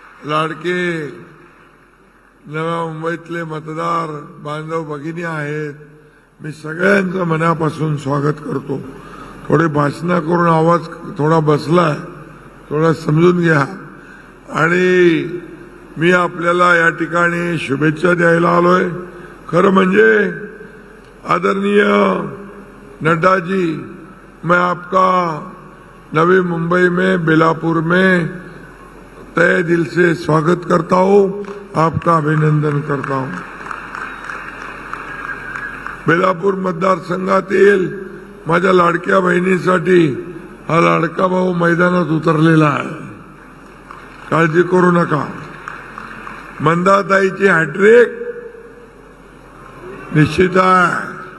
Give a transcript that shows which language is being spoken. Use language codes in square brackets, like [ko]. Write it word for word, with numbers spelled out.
[mr] लाडके नव्या मुंबईतले मतदार बांधव भगिनी आहेत, मी सगळ्यांचं मनापासून स्वागत करतो. थोडे भाषणं करून आवाज थोडा बसलाय, थोडा समजून घ्या. आणि मी आपल्याला या ठिकाणी शुभेच्छा द्यायला आलोय. खरं म्हणजे आदरणीय [hi] नड्डा जी, मैं आपका नवी मुंबई में, बेलापुर में तय दिल से स्वागत करता हूँ, आपका अभिनंदन करता हूँ. [mr] बेलापूर मतदारसंघातील माझ्या लाडक्या बहिणीसाठी हा लाडका भाऊ मैदानात उतरलेला आहे. काळजी करू नका. मंदाताईची हॅट्रिक निश्चित आहे.